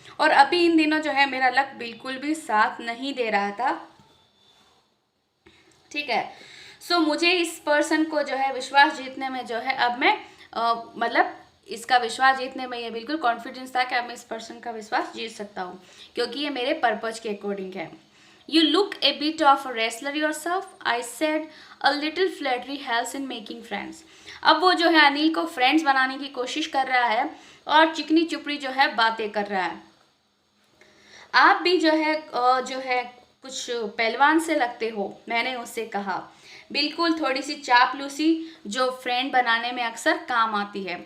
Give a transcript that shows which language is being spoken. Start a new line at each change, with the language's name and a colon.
Hindi: और अभी इन दिनों जो है मेरा लक बिल्कुल भी साथ नहीं दे रहा था. ठीक है, मुझे इस पर्सन को जो है विश्वास जीतने में जो है अब मैं मतलब इसका विश्वास जीतने में ये बिल्कुल कॉन्फिडेंस था कि अब मैं इस पर्सन का विश्वास जीत सकता हूँ क्योंकि ये मेरे पर्पज के अकॉर्डिंग है.
English: You look a bit of a wrestler yourself, I said. A little flattery helps in making friends.
Hindi: अब वो जो है अनिल को फ्रेंड्स बनाने की कोशिश कर रहा है और चिकनी चुपड़ी जो है बातें कर रहा है. आप भी जो है कुछ पहलवान से लगते हो, मैंने उससे कहा. बिल्कुल थोड़ी सी चापलूसी जो फ्रेंड बनाने में अक्सर काम आती है.